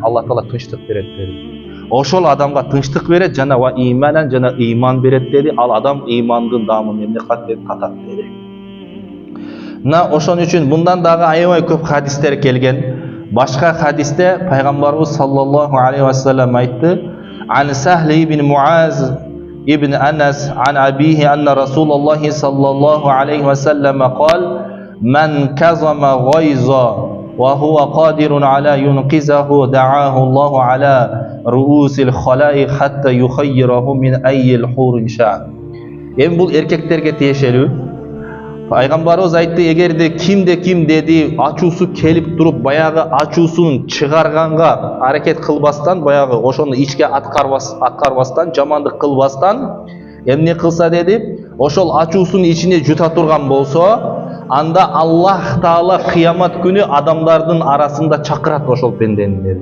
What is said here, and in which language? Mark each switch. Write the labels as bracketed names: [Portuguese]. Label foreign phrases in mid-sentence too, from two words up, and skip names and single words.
[Kyrgyz] Аллах Таала тынчтык берет деди. Ошол адамга тынчтык берет, жана [Arabic] وإيمانا, [Kyrgyz] жана иман берет деди. Ал адам имандын дамын эмне катат деди. Мына ошон үчүн мындан дагы аябай көп хадистер келген. Башка хадисте пайгамбарыбыз [Arabic] صلى الله عليه وسلم айтты: عن سهل بن معاذ ابن أنس عن أبيه أن رسول الله صلى الله عليه وسلم قال: من كظم غيظا وهو قادر على ينقذه دعاه الله على رؤوس الخلائق حتى يخيره من أي الحور شاء. [Kyrgyz] Бул эркектерге тиешелүү. Пайгамбарыбыз айтты: эгерде ким деди ачуусу келип туруп, баягы ачуусун чыгарганга аракет кылбастан, баягы ошону ичке аткарбастан, жамандык кылбастан эмне кылса деди, ошол ачуусун ичине жута турган болсо, анда Аллах Таала кыямат күнү адамдардын арасында чакырат ошол пендени деди.